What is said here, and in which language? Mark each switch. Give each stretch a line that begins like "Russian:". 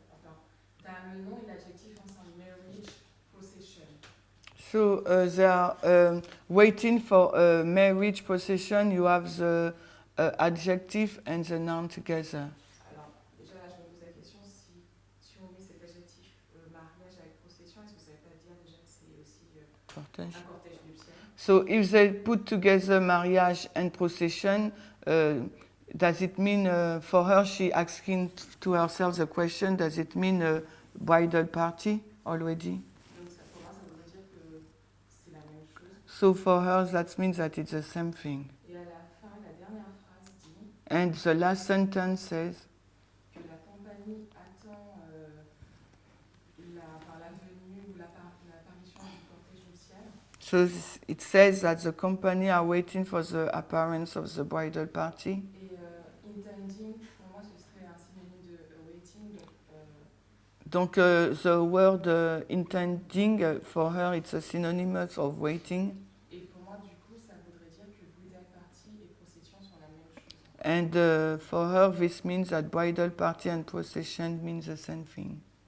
French: Enfin, t'as le nom et l'adjectif ensemble,
English: marriage procession. So they are waiting for a marriage procession. You have the adjective and the noun together.
French: Alors, déjà là, je me pose la question, si on met cet adjectif mariage avec procession, est-ce que ça ne veut pas dire déjà que c'est aussi Cortège. un cortège nuptial?
English: So if they put together marriage and procession, does it mean for her, she asking to herself the question, does it mean a bridal party? already.
French: Donc ça, pour moi, ça voudrait dire que c'est la même chose.
English: So for her, that means that it's the same thing.
French: Et à la fin, la dernière phrase dit
English: And the last sentence says
French: que la compagnie attend la venue ou l'apparition du cortège nuptial.
English: so it says that the company are waiting for the appearance of the bridal party.
French: Et intending, pour moi, ce serait un synonyme de awaiting.
English: Donc the word intending for her it's a synonymous of waiting.
French: Et pour moi, du coup, ça voudrait dire que
English: bridal party
French: et procession sont la même chose.
English: And for her this means that bridal party and procession means the same thing.